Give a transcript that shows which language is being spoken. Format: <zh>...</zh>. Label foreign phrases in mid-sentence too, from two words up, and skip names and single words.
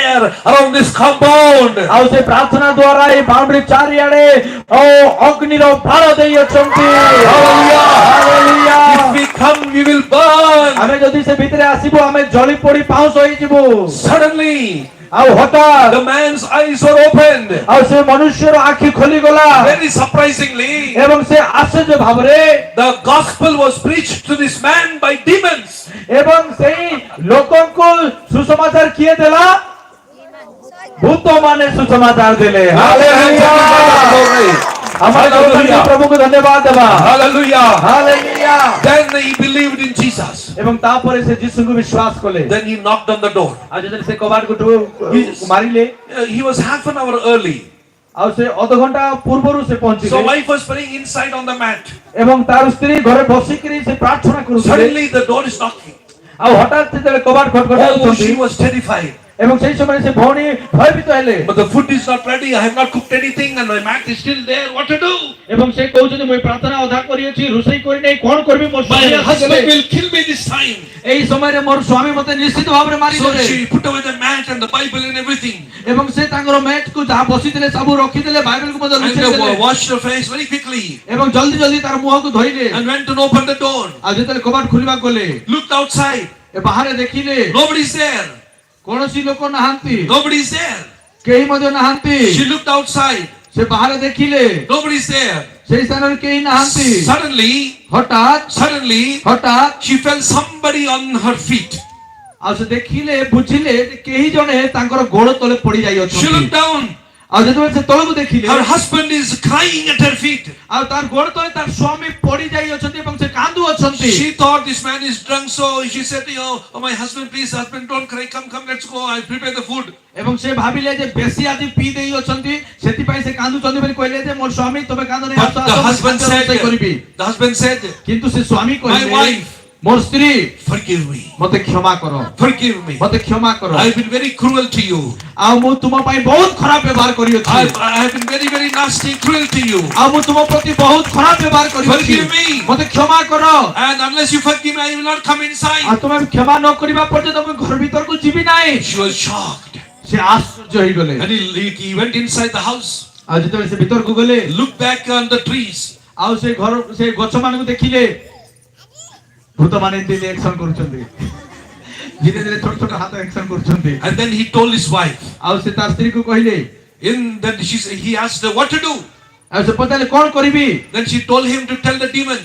<en>fire around this compound.</en> <or>ଆଉ ସେ ପ୍ରାର୍ଥନା ଦ୍ୱାରା এই ବାଉଣ୍ଡରୀ ଚାରିଆଡେ ଅଗ୍ନିର ବାଳ ଦେଇଅଛନ୍ତି।</or> <en>Hallelujah. If we come, we will burn.</en> <or>ଆମେ ଯଦି ସେ ଭିତରେ ଆସିବୁ ଆମେ ଜଳି ପୋଡି ପାଉଁଶ ହେଇଯିବୁ। Suddenly, ଆଉ ହଠାତ୍</or> <en>the man's eyes were opened.</en> <or>ଆଉ ସେ ମନୁଷ୍ୟର ଆଖି ଖୋଲିଗଲା</or> <en>Very surprisingly,</en> <or>ଏବଂ ସେ ଆଶ୍ଚର୍ଯ୍ୟ ଭାବରେ</or> <en>the gospel was preached to this man by demons.</en> <or>ଏବଂ ସେଇ ଲୋକଙ୍କୁ ସୁସମାଚାର କିଏ ଦେଲା? ଭୂତମାନେ ସୁସମାଚାର ଦେଲେ। Hallelujah. ପ୍ରଭୁଙ୍କୁ ଧନ୍ୟବାଦ ଦେବା। Hallelujah. ହାଲେଲୁୟା।</or> <en>Then he believed in Jesus.</en> <or>ଏବଂ ତାପରେ ସେ ଯୀଶୁଙ୍କୁ ବିଶ୍ୱାସ କଲେ।</or> <en>Then he knocked on the door.</en> <or>ଆଉ ଯେତେବେଳେ ସେ କବାଟକୁ ମାରିଲେ</or> <en>He was half an hour early.</en> <or>ଆଉ ସେ ଅଧଘଣ୍ଟା ପୂର୍ବରୁ ସେ So ପହଞ୍ଚିଲେ</or> <en>wife was praying inside on the mat.</en> <or>ଏବଂ ତାର ସ୍ତ୍ରୀ ଘରେ ବସିକିରି ସେ ପ୍ରାର୍ଥନା କରୁଥିଲେ।</or> <en>Suddenly the door is knocking.</en> <or>ଆଉ ହଠାତ୍ ଯେତେବେଳେ କବାଟ Oh, ଖଟଖଟାଉଛନ୍ତି</or> <en>she was terrified.</en> <or>ଏବଂ ସେଇ ସମୟରେ ସେ ଭଉଣୀ ଭୟଭୀତ ହେଲେ।</or> <en>But the food is not ready. I have not cooked anything and my mat is still there. What to do?</en> <or>ଏବଂ ସେ କହୁଛନ୍ତି ମୁଁ ପ୍ରାର୍ଥନା ଅଧା କରିଅଛି ରୋଷେଇ କରି ନାହିଁ କଣ କରିବି ମୋ My ସ୍ୱାମୀ husband ଆସିଲେ।</or> <en>will kill me this time.</en> <or>ଏହି ସମୟରେ ମୋର ସ୍ୱାମୀ ମୋତେ ନିଶ୍ଚିତ ଭାବରେ So ମାରିଦେବେ।</or> <en>she put away the mat and the Bible and everything.</en> <or>ଏବଂ ସେ ତାଙ୍କର ମ୍ୟାଟ୍ କୁ ଯାହା ବସିଥିଲେ ସବୁ ରଖିଦେଲେ ବାଇବେଲକୁ ମଧ୍ୟ And ଲୁଚେଇଦେଲେ</or> <en>washed her face very quickly.</en> <or>ଏବଂ ଜଲ୍ଦି ଜଲ୍ଦି ତାର ମୁହଁକୁ ଧୋଇଲେ</or> <en>And went and opened the door.</en> <or>ଆଉ ଯେତେବେଳେ କବାଟ ଖୋଲିବାକୁ ଗଲେ</or> <en>Looked outside.</en> <or>ବାହାରେ ଦେଖିଲେ</or> <en>Nobody's there.</en> <or>କୌଣସି ଲୋକ ନାହାନ୍ତି</or> <en>Nobody's there.</en> <or>କେହି ମଧ୍ୟ ନାହାନ୍ତି।</or> <en>She looked outside.</en> <or>ସେ ବାହାରେ ଦେଖିଲେ</or> <en>Nobody's there.</en> <or>ସେଇ ସ୍ଥାନରେ କେହି ନାହାନ୍ତି। Suddenly, ହଠାତ୍</or> <en>she felt somebody on her feet.</en> <or>ଆଉ ସେ ଦେଖିଲେ ବୁଝିଲେ ଯେ କେହି ଜଣେ ତାଙ୍କର ଗୋଡ଼ ତଳେ ପଡି She ଯାଇଅଛନ୍ତି।</or> <en>looked down.</en> <or>ଆଉ ଯେତେବେଳେ ସେ ତଳକୁ ଦେଖିଲେ</or> <en>Her husband is crying at her feet.</en> <or>ଆଉ ତାର ଗୋଡ଼ ତଳେ ତାର ସ୍ୱାମୀ ପଡି ଯାଇଅଛନ୍ତି ଏବଂ ସେ କାନ୍ଦୁ ଅଛନ୍ତି।</or> <en>She thought this man is drunk, so she said, "Oh, my husband, please, husband, don't cry. Come, let's go. I'll prepare the food."</en> <or>ଏବଂ ସେ ଭାବିଲେ ଯେ ବେଶୀ ଆଜି ପିଇ ଦେଇ ଅଛନ୍ତି ସେଥିପାଇଁ ସେ କାନ୍ଦୁଛନ୍ତି ବୋଲି କହିଲେ ଯେ ମୋର ସ୍ୱାମୀ ତମେ କାନ୍ଦ ନାହିଁ</or> <en>But the husband said,</en> <or>କିନ୍ତୁ ସେ ସ୍ୱାମୀ "My କହିଲେ wife, ମୋର ସ୍ତ୍ରୀ</or> <en>forgive me.</en> <or>ମୋତେ କ୍ଷମା କର</or> <en>Forgive me.</en> <or>ମୋତେ କ୍ଷମା କର</or> <en>I've been very cruel to you.</en> <or>ଆଉ ମୁଁ ତୁମ ପାଇଁ ବହୁତ ଖରାପ ବ୍ୟବହାର କରିଅଛି</or> <en>I have been very, very nasty, cruel to you.</en> <or>ଆଉ ମୁଁ ତୁମ ପ୍ରତି ବହୁତ ଖରାପ ବ୍ୟବହାର କରିଅଛି</or> <en>Forgive me.</en> <or>ମୋତେ କ୍ଷମା କର</or> <en>And unless you forgive me, I will not come</en> <or>ଆଉ inside." ତୁମେ କ୍ଷମା ନ କରିବା ପର୍ଯ୍ୟନ୍ତ ମୁଁ ଘର ଭିତରକୁ ଯିବି ନାହିଁ।</or> <en>She was shocked.</en> <or>ସେ ଆଶ୍ଚର୍ଯ୍ୟ ହେଇଗଲେ</or> <en>And he went inside the house,</en> <or>ଆଉ ଯେତେବେଳେ ସେ ଭିତରକୁ ଗଲେ</or> <en>looked back on the trees.</en> <or>ଆଉ ସେ ଘର ସେ ଗଛ ମାନଙ୍କୁ ଦେଖିଲେ ଭୂତମାନେ ଏମିତି ରିଆକ୍ସନ କରୁଛନ୍ତି ଧୀରେ ଧୀରେ ଛୋଟ ଛୋଟ ହାତ ଆକ୍ସନ କରୁଛନ୍ତି।</or> <en>And then he told his wife.</en> <or>ଆଉ ସେ ତାର ସ୍ତ୍ରୀକୁ କହିଲେ</or> <en>He asked her what to do.</en> <or>ଆଉ ସେ ପଚାରିଲେ କଣ କରିବି?</or> <en>Then she told him to tell the demons.</en>